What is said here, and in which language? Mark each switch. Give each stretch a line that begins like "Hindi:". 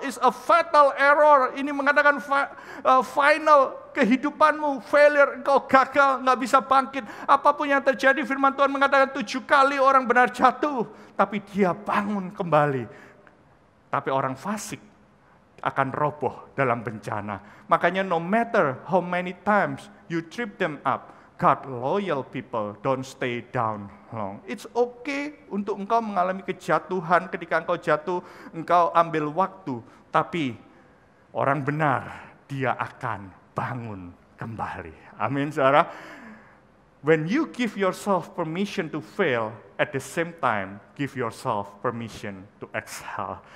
English: It's a fatal error.
Indonesian: Ini mengatakan final kehidupanmu, failure, engkau gagal, nggak bisa bangkit. Apapun yang terjadi, firman Tuhan mengatakan 7 kali orang benar jatuh, tapi dia bangun kembali. Tapi orang fasik akan roboh dalam bencana. Makanya
English: no matter how many times you trip them up, God loyal people don't stay down long. It's okay
Indonesian: untuk engkau mengalami kejatuhan. Ketika engkau jatuh, engkau ambil waktu. Tapi orang benar, dia akan bangun kembali. Amin, saudara.
English: When you give yourself permission to fail, at the same time, give yourself permission to excel.